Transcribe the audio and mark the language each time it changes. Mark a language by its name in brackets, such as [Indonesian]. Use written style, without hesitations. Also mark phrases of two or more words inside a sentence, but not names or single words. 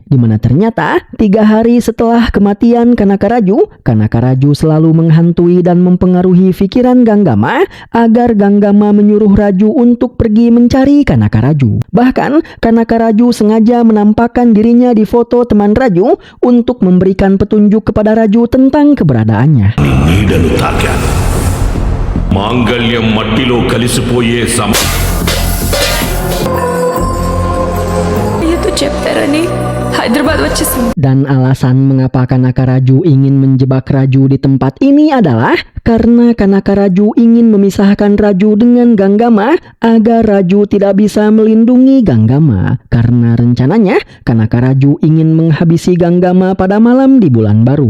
[Indonesian] Dimana ternyata 3 hari setelah kematian Kanaka Raju selalu menghantui dan mempengaruhi pikiran Ganggama agar Ganggama menyuruh Raju untuk pergi mencari Kanaka Raju. Bahkan Kanaka Raju sengaja menampakkan dirinya di foto teman Raju untuk memberikan petunjuk kepada Raju tentang keberadaannya. [Telugu] నీడను తాకాను మాంగళ్యం మట్టిలో కలిసిపోయే itu చెప్తారని హైదరాబాద్ వచ్చేసింది. [Indonesian] Dan alasan mengapa Kanaka Raju ingin menjebak Raju di tempat ini adalah karena Kanaka Raju ingin memisahkan Raju dengan Ganggama agar Raju tidak bisa melindungi Ganggama. Karena rencananya Kanaka Raju ingin menghabisi Ganggama pada malam di bulan baru.